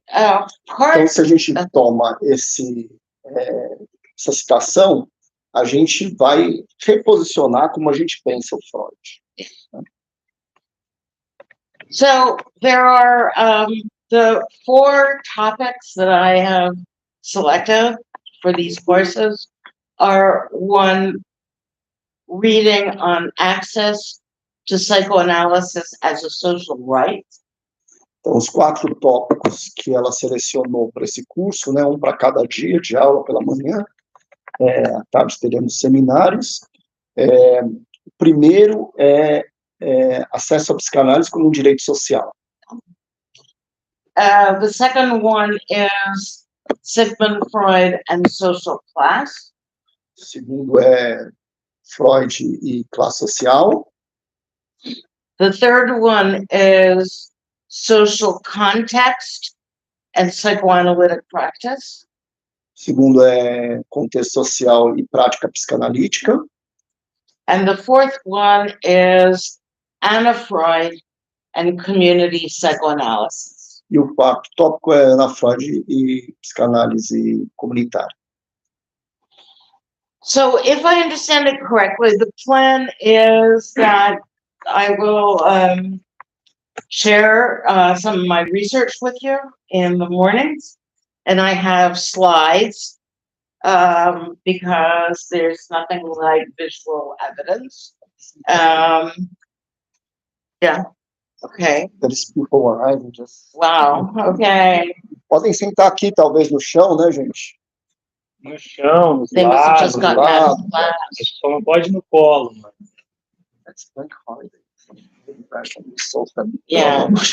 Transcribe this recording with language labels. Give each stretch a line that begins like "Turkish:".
Portuguese: então, se a gente toma essa citação, a gente vai reposicionar como a gente pensa o Freud.
English: So there are the 4 topics that I have selected for these courses are: 1, reading on access to psychoanalysis as a social right.
Portuguese: Então, os 4 tópicos que ela selecionou para esse curso, né, um para cada dia de aula pela manhã, à tarde teremos seminários. O primeiro é acesso à psicanálise como um direito social.
English: The second one is Sigmund Freud and social class.
Portuguese: O segundo é Freud e classe social.
English: The third one is social context and psychoanalytic practice.
Portuguese: O segundo é contexto social e prática psicanalítica.
English: And the fourth one is Anna Freud and community psychoanalysis.
Portuguese: E o 4º tópico é Anna Freud e psicanálise comunitária.
English: So if I understand it correctly, the plan is that I will share some of my research with you in the mornings, and I have slides because there's nothing like visual evidence. Yeah. Okay. There's people arriving just... Wow. Okay.
Portuguese: Podem sentar aqui, talvez, no chão, né, gente? No chão, nos
English: They must have just
Portuguese: lados,
English: gotten out of
Portuguese: lado.
English: class.
Portuguese: só não pode ir no colo, mano.
English: That's bank holiday. So family. Yeah.